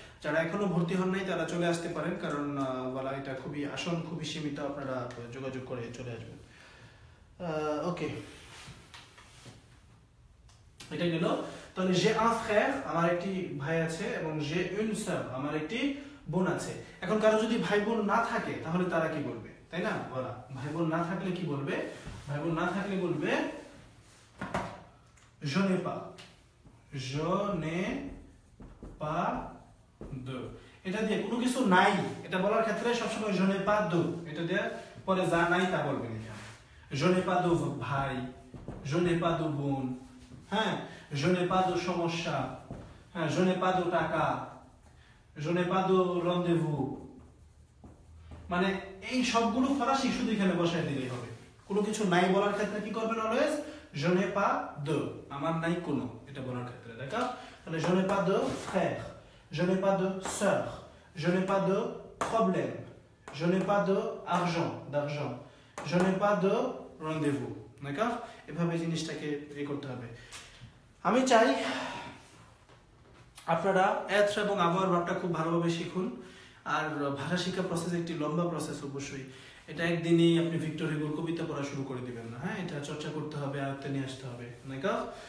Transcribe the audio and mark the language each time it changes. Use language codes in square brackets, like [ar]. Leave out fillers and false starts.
[bn] যারা এখনো ভর্তি হন নাই তারা চলে আসতে পারেন, কারণ বলা এটা খুবই আসন খুবই সীমিত, আপনারা যোগাযোগ করে চলে আসবেন। ওকে, এটা গেল। তাহলে [fr] j'ai un frère, [bn] আমার একটি ভাই আছে, এবং [fr] j'ai une sœur, [bn] আমার একটি বোন আছে। এখন কারো যদি ভাই বোন না থাকে তাহলে তারা কি বলবে, তাই না? বলা ভাই বোন না থাকলে কি বলবে? ভাই বোন না থাকলে বলবে [fr] je n'ai pas, je n'ai pas de। [bn] এটা দিয়ে কোনো কিছু নাই এটা বলার ক্ষেত্রে সবসময় [fr] je n'ai pas de, [bn] এটা দিয়ে পরে যা নাই তা বলবেন। [fr] je n'ai pas de ভাই, je n'ai pas de বোন, হ্যাঁ, je n'ai pas de সমস্যা, হ্যাঁ, je n'ai pas de টাকা, je n'ai pas de rendez-vous। [bn] মানে এই সবগুলো ফরাসি শুধু এখানে বসায় দিলেই হবে। কোনো কিছু নাই বলার ক্ষেত্রে কি করবেন always? [fr] je n'ai pas de, [bn] আমার নাই কোনো, এটা বলার ক্ষেত্রে, দেখো। [fr] তাহলে je n'ai pas de frère, je n'ai pas de sœur, je n'ai pas de problème, je n'ai pas de d'argent, je n'ai pas de rendez-vous, d'accord? [bn] এভাবে জিনিসটাকে করতে হবে। আমি চাই আপনারা être এবং avoir ভার্বটা খুব ভালোভাবে শিখুন। আর ভাষা শিক্ষা প্রসেস একটি লম্বা প্রসেস, অবশ্যই এটা একদিনই আপনি ভিক্টর হুগোর কবিতা পড়া শুরু করে দিবেন না, হ্যাঁ, এটা চর্চা করতে হবে, আয়ত্তে নিয়ে আসতে হবে, [fr] d'accord?